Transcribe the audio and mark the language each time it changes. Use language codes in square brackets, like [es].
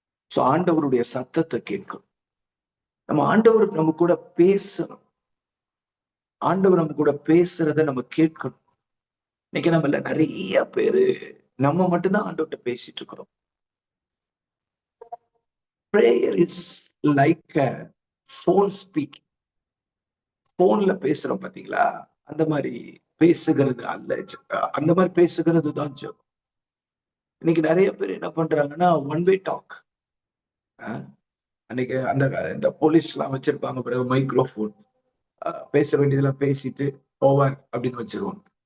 [ta] ஆண்டவருடைய சத்தத்தை கேட்கணும். நம்ம ஆண்டவர் நம்ம கூட பேசணும். ஆண்டவர் நம்ம கூட பேசுறத நம்ம கேட்கணும். இன்னைக்கு நம்மள நிறைய பேரு நம்ம மட்டும்தான் ஆண்டவர்கிட்ட பேசிட்டு இருக்கிறோம். [en] Prayer is like a phone speaking. [ta] போன்ல பேசுறோம் பாத்தீங்களா, அந்த மாதிரி பேசுகிறது அல்ல. அந்த மாதிரி பேசுகிறது தான் ஜெபம். இன்னைக்கு நிறைய பேர் என்ன பண்றாங்கன்னா ஒன் வே டாக். அன்னைக்கு இந்த போலீஸ் எல்லாம் வச்சிருப்பாங்க பிறகு மைக்ரோஃபோன், பேச வேண்டியதெல்லாம் பேசிட்டு ஓவர் அப்படின்னு வச்சிருவாங்க.